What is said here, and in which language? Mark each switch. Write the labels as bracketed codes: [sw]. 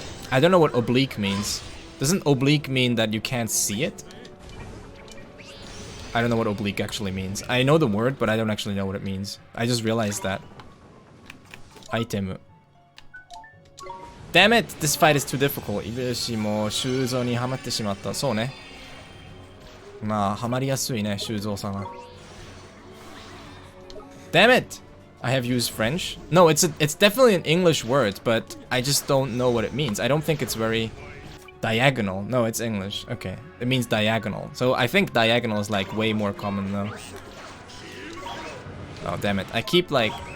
[en] I don't know what oblique means. Doesn't oblique mean that you can't see it? I don't know what oblique actually means. I know the word, but I don't actually know what it means. I just realized that. Item. Damn it! This fight is too difficult. [ja] イブシも修造にはまってしまった。そうね。まあ、はまりやすいね、修造さんは。 [en] Damn it! I have used French. No, it's definitely an English word, but I just don't know what it means. I don't think it's very diagonal. No, it's English. Okay. It means diagonal. So I think diagonal is like way more common though. Oh, damn it. I keep like